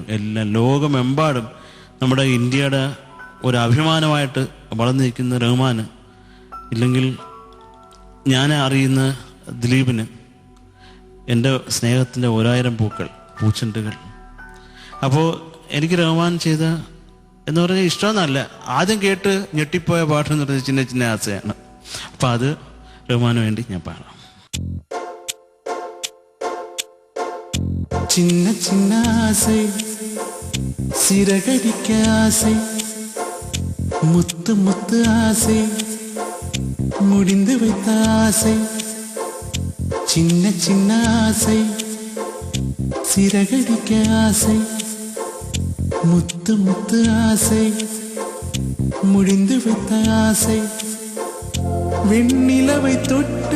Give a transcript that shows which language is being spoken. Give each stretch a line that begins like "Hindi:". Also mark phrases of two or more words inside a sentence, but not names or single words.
Malayalam: എല്ലാം ലോകമെമ്പാടും നമ്മുടെ ഇന്ത്യയുടെ ഒരു അഭിമാനമായിട്ട് വളർന്നിരിക്കുന്ന റഹ്മാന്, ഇല്ലെങ്കിൽ ഞാൻ അറിയുന്ന ദിലീപിന് എൻ്റെ സ്നേഹത്തിൻ്റെ 1000 പൂച്ചെണ്ടുകൾ. അപ്പോൾ എനിക്ക് റഹ്മാൻ ചെയ്ത എന്ന് പറഞ്ഞാൽ ഇഷ്ടമെന്നല്ല, ആദ്യം കേട്ട് ഞെട്ടിപ്പോയ പാട്ടെന്ന് പറഞ്ഞാൽ ചിന്ന ചിന്ന ആസയാണ്. അപ്പം അത് റഹ്മാന് വേണ്ടി ഞാൻ പാടാം.
Tamil: சின்ன சின்ன ஆசை, சிறகடிக்க ஆசை, முத்து முத்து ஆசை, முடிந்து வைத்த ஆசை. சின்ன சின்ன ஆசை, சிறகடிக்க ஆசை, முத்து முத்து ஆசை முடிந்து வைத்த ஆசை வெண்ணிலவை தொட்டு